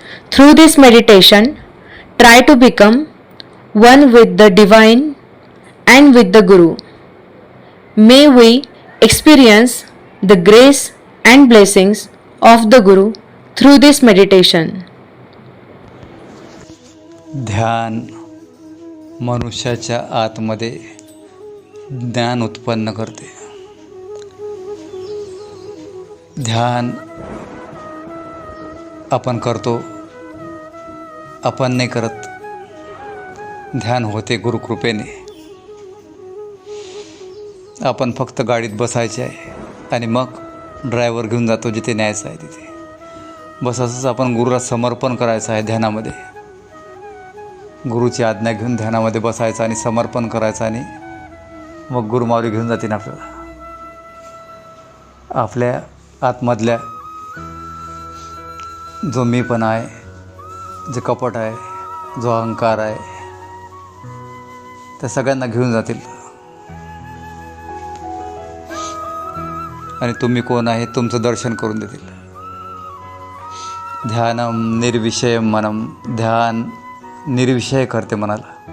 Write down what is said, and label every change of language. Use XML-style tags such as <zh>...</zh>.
<en>Through this meditation, try to become one with the Divine and with the Guru. May we experience the grace and blessings of the Guru through this meditation.</en> <mr>ध्यान मनुष्याच्या आतमध्ये ज्ञान उत्पन्न करते। ध्यान आपण करतो, आपण नाही करत। ध्यान होते गुरुकृपेने। आपण फक्त गाडीत बसायचे आहे आणि मग ड्रायव्हर घेऊन जातो जिथे न्यायचं आहे तिथे। बस असंच आपण गुरुला समर्पण करायचं आहे ध्यानामध्ये। गुरुची आज्ञा घेऊन ध्यानामध्ये बसायचं आणि समर्पण करायचं आणि मग गुरुमावली घेऊन जातील आपल्याला। आपल्या आतमधल्या जो मीपणा आहे, जे कपट आहे, जो अहंकार आहे, त्या सगळ्यांना घेऊन जातील आणि तुम्ही कोण आहे तुमचं दर्शन करून देतील।</mr> <sa>ध्यानम निर्विषयम मनम,</sa> <mr>ध्यान निर्विषय करते मनाला।</mr>